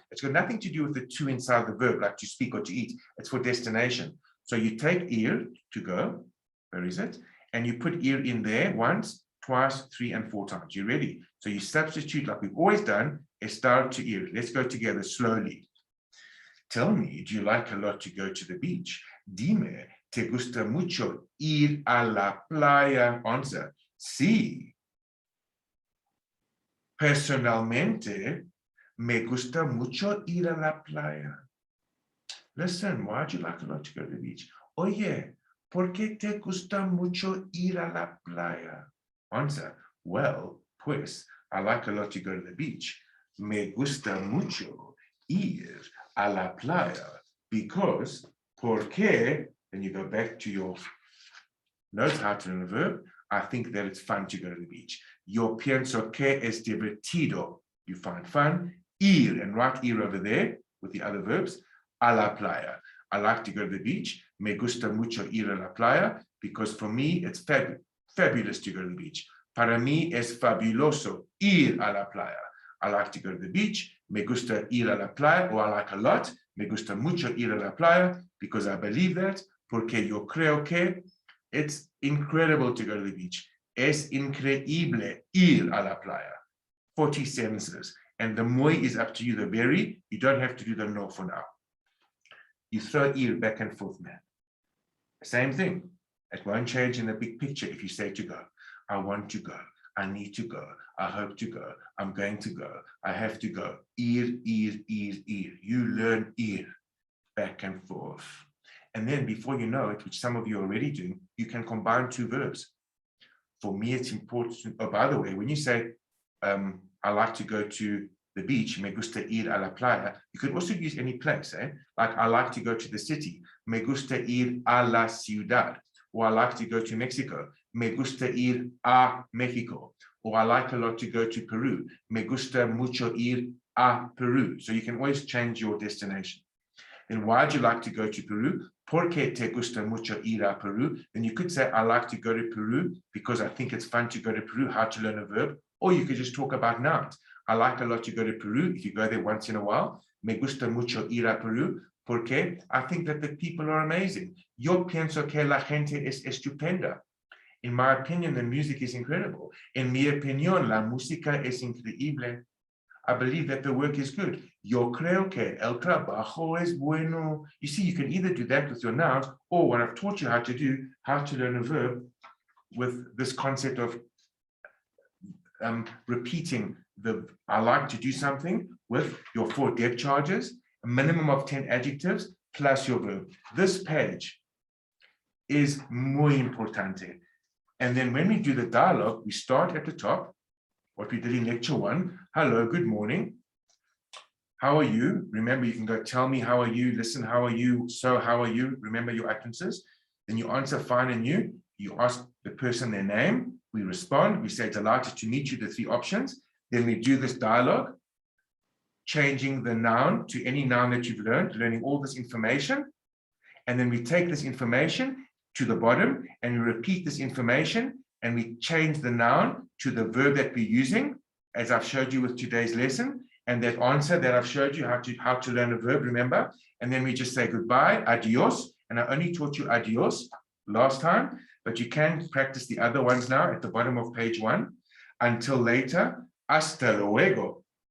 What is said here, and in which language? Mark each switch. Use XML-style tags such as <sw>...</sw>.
<en>It's got nothing to do with the to inside the verb, like to speak or to eat. It's for destination. So you take ir, to go, where is it? And you put ir in there once, twice, 3, and 4 times. You ready? So you substitute like we've always done, estar to ir. Let's go together slowly. Tell me, do you like a lot to go to the beach?</en> <es>Dime, ¿te gusta mucho ir a la playa?</es> <en>Answer, sí.</en> <es>Personalmente, me gusta mucho ir a la playa.</es> <en>Listen, why do you like a lot to go to the beach?</en> <es>Oye, ¿por qué te gusta mucho ir a la playa?</es> <en>Answer, well, pues, I like a lot to go to the beach.</en> <es>Me gusta mucho ir a la playa</es> <en>because, porque, then you go back to your notes, how to learn a verb. I think that it's fun to go to the beach.</en> <es>Yo pienso que es divertido.</es> <en>You find fun. Ir, and write ir over there with the other verbs.</en> <es>A la playa.</es> <en>I like to go to the beach.</en> <es>Me gusta mucho ir a la playa</es> <en>because for me, it's fabulous to go to the beach.</en> <es>Para mí es fabuloso ir a la playa.</es> <en>I like to go to the beach.</en> <es>Me gusta ir a la playa,</es> <en>or I like a lot.</en> <es>Me gusta mucho ir a la playa</es> <en>because I believe that.</en> <es>Porque yo creo que</es> <en>it's incredible to go to the beach.</en> <es>Es increíble ir a la playa.</es> <en>40 sentences. And the muy is up to you, the very. You don't have to do the no for now. You throw ir back and forth, man. Same thing. It won't change in the big picture if you say to go. I want to go. I need to go. I hope to go. I'm going to go. I have to go. Ir, ir, ir, ir. You learn ir back and forth. And then before you know it, which some of you are already doing, you can combine 2 verbs. For me, it's important. Oh, by the way, when you say, I like to go to the beach,</en> <es>me gusta ir a la playa,</es> <en>you could also use any place, eh? Like, I like to go to the city,</en> <es>me gusta ir a la ciudad.</es> <en>Or I like to go to Mexico,</en> <es>me gusta ir a Mexico.</es> <en>Or I like a lot to go to Peru,</en> <es>me gusta mucho ir a Peru.</es> <en>So you can always change your destination. Then why do you like to go to Peru?</en> <es>Porque te gusta mucho ir a Peru?</es> <en>Then you could say, I like to go to Peru because I think it's fun to go to Peru, how to learn a verb. Or you could just talk about nouns. I like a lot to go to Peru if you go there once in a while.</en> <es>Me gusta mucho ir a Peru porque</es> <en>I think that the people are amazing.</en> <es>Yo pienso que la gente es estupenda.</es> <en>In my opinion, the music is incredible.</en> <es>En mi opinión, la música es increíble.</es> <en>I believe that the work is good.</en> <es>Yo creo que el trabajo es bueno.</es> <en>You see, you can either do that with your nouns, or what I've taught you how to do, how to learn a verb with this concept of repeating the I like to do something with your 4 depth charges, a minimum of 10 adjectives plus your verb. This page is</en> <es>muy importante.</es> <en>And then when we do the dialogue, we start at the top, what we did in lecture 1. Hello, good morning. How are you? Remember, you can go, tell me, how are you? Listen, how are you? So, how are you? Remember your utterances. Then you answer fine and you. You ask the person their name. We respond. We say, delighted to meet you, the 3 options. Then we do this dialogue, changing the noun to any noun that you've learned, learning all this information. And then we take this information to the bottom and we repeat this information and we change the noun to the verb that we're using, as I've showed you with today's lesson. And that answer that I've showed you how to learn a verb, remember? And then we just say goodbye, adios. And I only taught you adios last time, but you can practice the other ones now at the bottom of page 1. Until later,</en> <es>hasta luego.</es>